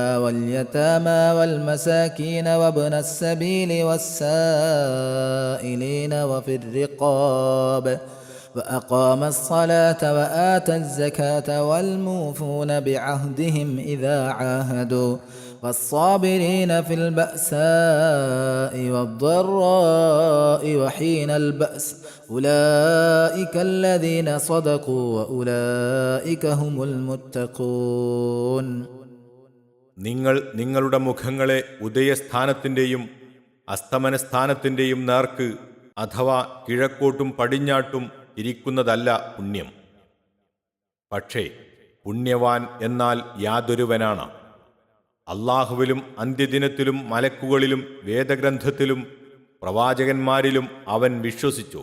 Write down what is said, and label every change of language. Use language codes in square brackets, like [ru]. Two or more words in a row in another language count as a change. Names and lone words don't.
[ar] واليتامى والمساكين وابن السبيل والسائلين وفي الرقاب وأقام الصلاة وآتى الزكاة والموفون بعهدهم إذا عاهدوا والصابرين في البأساء والضراء وحين البأس أولئك الذين صدقوا وأولئك هم المتقون. [ml] നിങ്ങൾ നിങ്ങളുടെ മുഖങ്ങളെ ഉദയസ്ഥാനത്തിൻ്റെയും അസ്തമനസ്ഥാനത്തിൻ്റെയും നേർക്ക്, അഥവാ കിഴക്കോട്ടും പടിഞ്ഞാട്ടും ഇരിക്കുന്നതല്ല പുണ്യം. പക്ഷേ പുണ്യവാൻ എന്നാൽ യാതൊരുവനാണ്, അല്ലാഹുവിലും അന്ത്യദിനത്തിലും മലക്കുകളിലും വേദഗ്രന്ഥത്തിലും പ്രവാചകന്മാരിലും അവൻ വിശ്വസിച്ചു.